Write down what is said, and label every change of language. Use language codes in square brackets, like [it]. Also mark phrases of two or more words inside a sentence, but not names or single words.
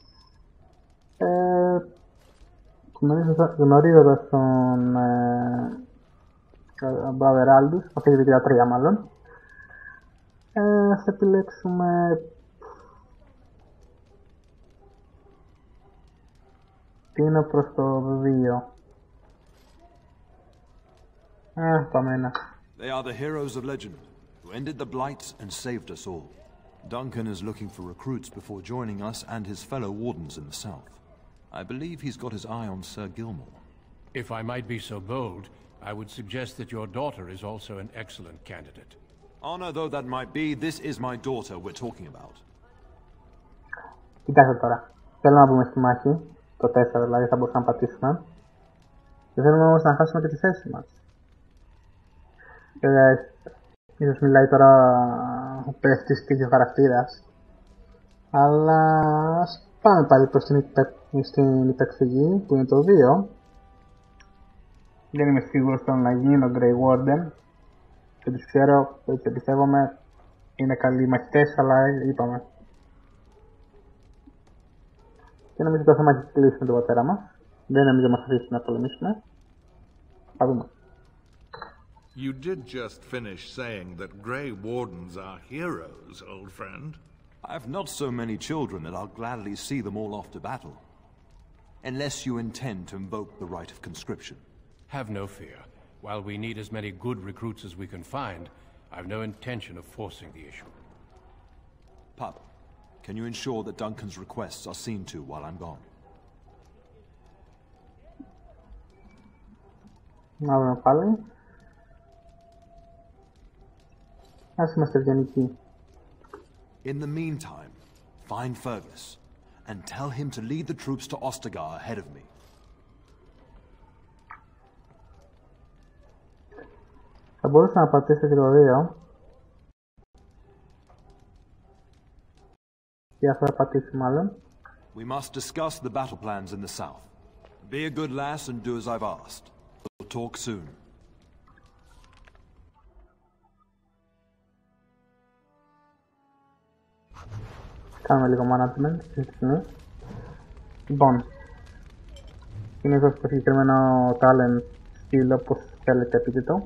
[el] Γνωρίζοντας τον Brother Aldous, αυτή τη βιτρία 3 μάλλον, θα επιλέξουμε τι είναι προς το 2. Πάμε ένα. [en] They are the heroes of legend, who ended the blights and saved us all. Duncan is looking for recruits before joining us and his fellow wardens in the south. I believe he's got his eye on Sir Gilmore. If I might be so bold, I would suggest that your daughter is also an excellent candidate. Honor though that might be, this is my daughter we're talking about. [el] Κοιτάξτε τώρα. Θέλω να μπούμε στη μάχη. Το 4 δηλαδή θα μπορούσαμε να πατήσουμε. Δεν θέλουμε όμως να χάσουμε και τη θέση μας. Ίσως μιλάει τώρα ο παίχτης και ο χαρακτήρας. Αλλά ας πάμε πάλι προς την υπεκφυγή που είναι το 2. Δεν είμαι σίγουρος θέλω να γίνω Grey Warden. Και τους ξέρω, έτσι πιστεύομαι, είναι καλοί μαχητές, αλλά είπαμε. Και νομίζω το θέμα έχει κλείσει με τον πατέρα μας. Δεν νομίζω μας αφήσει να πολεμήσουμε. Θα δούμε. [en] You did just finish saying that Grey Wardens are heroes, old friend. I have not so many children that I'll gladly see them all off to battle. Unless you intend to invoke the right of conscription. Have no fear. While we need as many good recruits as we can find, I've no intention of forcing the issue. Pup, can you ensure that Duncan's requests are seen to while I'm gone? [el] Να δούμε πάλι. Ας είμαστε ευγενικοί. [en] In the meantime, find Fergus and tell him to lead the troops to Ostagar ahead of me. [el] Θα μπορούσα να πατήσω και το 2. Και αυτό θα πατήσει μάλλον. [en] We must discuss the battle plans in the south. Be a good lass and do as I've asked. We'll talk soon. [el] Κάνουμε λίγο management αυτή τη στιγμή. Λοιπόν, συνήθως το συγκεκριμένο [en] talent skill [el] όπως θέλετε πείτε το.